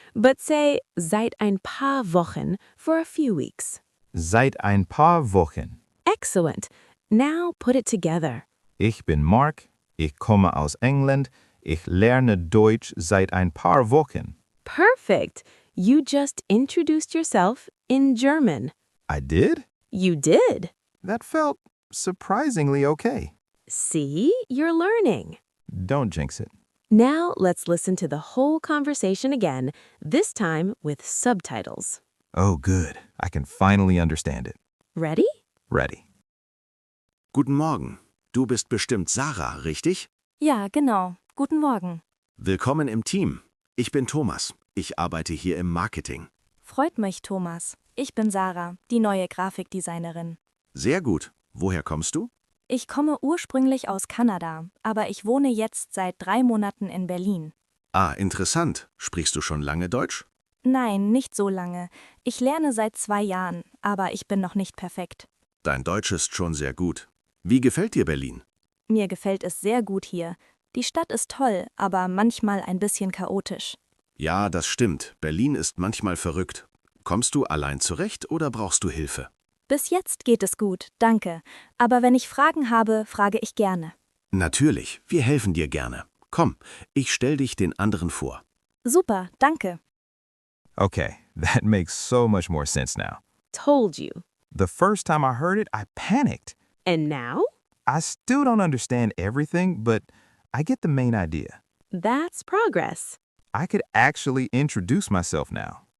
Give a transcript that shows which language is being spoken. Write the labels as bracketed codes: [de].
[en] But say [de] seit ein paar Wochen [en] for a few weeks. [de] Seit ein paar Wochen. [en] Excellent. Now put it together. [de] Ich bin Mark. Ich komme aus England. Ich lerne Deutsch seit ein paar Wochen. [en] Perfect. You just introduced yourself in German. I did? You did. That felt surprisingly okay. See, you're learning. Don't jinx it. Now let's listen to the whole conversation again, this time with subtitles. Oh, good. I can finally understand it. Ready? Ready. [de] Guten Morgen. Du bist bestimmt Sarah, richtig? Ja, genau. Guten Morgen. Willkommen im Team. Ich bin Thomas. Ich arbeite hier im Marketing. Freut mich, Thomas. Ich bin Sarah, die neue Grafikdesignerin. Sehr gut. Woher kommst du? Ich komme ursprünglich aus Kanada, aber ich wohne jetzt seit 3 Monaten in Berlin. Ah, interessant. Sprichst du schon lange Deutsch? Nein, nicht so lange. Ich lerne seit 2 Jahren, aber ich bin noch nicht perfekt. Dein Deutsch ist schon sehr gut. Wie gefällt dir Berlin? Mir gefällt es sehr gut hier. Die Stadt ist toll, aber manchmal ein bisschen chaotisch. Ja, das stimmt. Berlin ist manchmal verrückt. Kommst du allein zurecht oder brauchst du Hilfe? Bis jetzt geht es gut, danke. Aber wenn ich Fragen habe, frage ich gerne. Natürlich, wir helfen dir gerne. Komm, ich stell dich den anderen vor. Super, danke. [en] Okay, that makes so much more sense now. Told you. The first time I heard it, I panicked. And now? I still don't understand everything, but I get the main idea. That's progress. I could actually introduce myself now.